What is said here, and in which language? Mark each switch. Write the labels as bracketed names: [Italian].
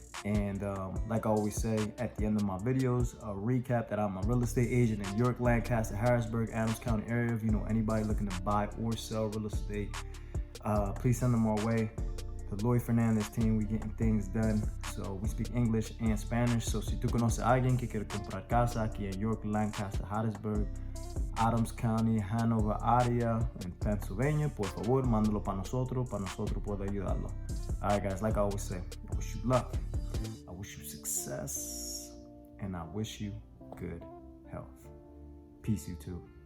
[English] And like I always say at the end of my videos, a recap that I'm a real estate agent in York, Lancaster, Harrisburg, Adams County area. If you know anybody looking to buy or sell real estate, please send them our way. The Lloyd Fernandez team, we getting things done. So we speak English and Spanish. [Spanish] So si tú conoces a alguien que quiere comprar casa aquí en York, Lancaster, Harrisburg, Adams County, Hanover area, en Pennsylvania, por favor, mándalo para nosotros poder ayudarlo. [English] All right, guys, like I always say, I wish you luck, I wish you success, and I wish you good health. Peace, you too.